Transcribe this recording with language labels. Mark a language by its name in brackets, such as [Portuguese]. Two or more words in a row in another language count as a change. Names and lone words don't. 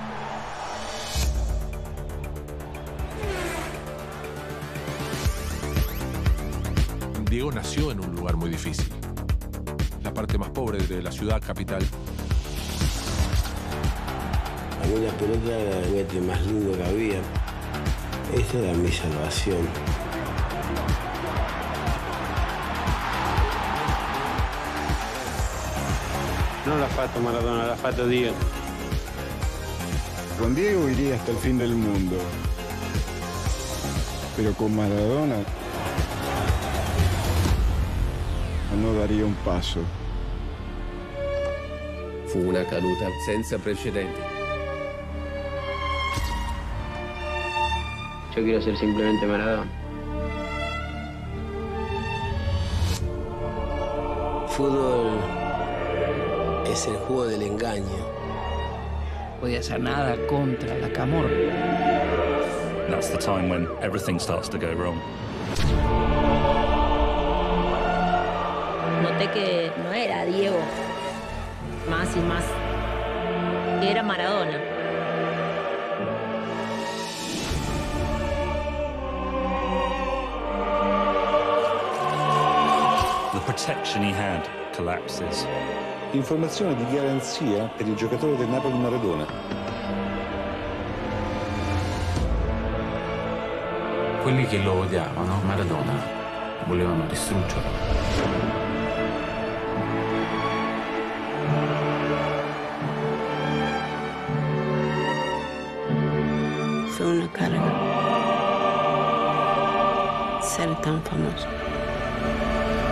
[Spanish] Diego nació en un lugar muy difícil, la parte más pobre de la ciudad capital. A mí la pelota era el mete más lindo que había. Esta era mi salvación. [Italian] No l'ha fatto Maradona, l'ha fatto Dio. [Spanish] Con Diego iría hasta el fin del mundo. Pero con Maradona no daría un paso. [Italian] Fu una caduta senza precedenti. [Spanish] Yo quiero ser simplemente Maradona. Fútbol es el juego del engaño. No podía hacer nada contra la camorra. [English] That's the time when everything starts to go wrong. [Spanish] Noté que no era Diego, más y más, que era Maradona. [English] The protection he had collapses. [Italian] Informazione di garanzia per il giocatore del Napoli Maradona. Quelli che lo odiavano, Maradona, volevano distruggerlo. [Spanish] Fue una carga ser tan famoso.